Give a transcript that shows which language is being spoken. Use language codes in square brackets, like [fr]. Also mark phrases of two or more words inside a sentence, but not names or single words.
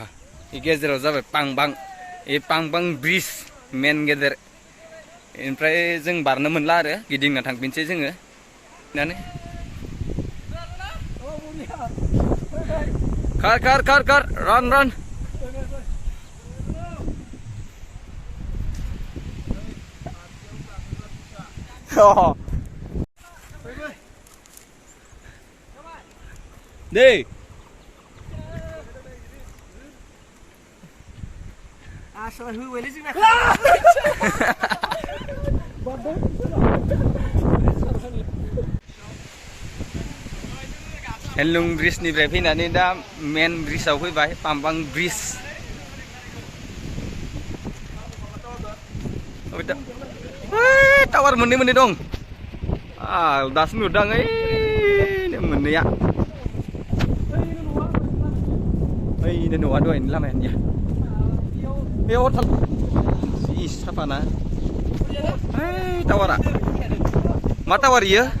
[brx] इ गेजेराव जाबाय पांबां इ पांबां ब्रिज मेन गेदेर ओमफ्राय जों बारनो मोनला आरो गिदिंना थांफिनसै जोङो नानो खार रान deh asal huweli sih हेन्दलुम ब्रिजनिफ्राय फैनानै दा मेन ब्रिजआव फैबाय पाम्बां ब्रिज टावार मोननै दं दासो नुदों ओइ मोननैया ओइनो न'आ दहायनो लामायानिया बेयाव थाल जि साफाना ओइ टावारा मा टावार इयो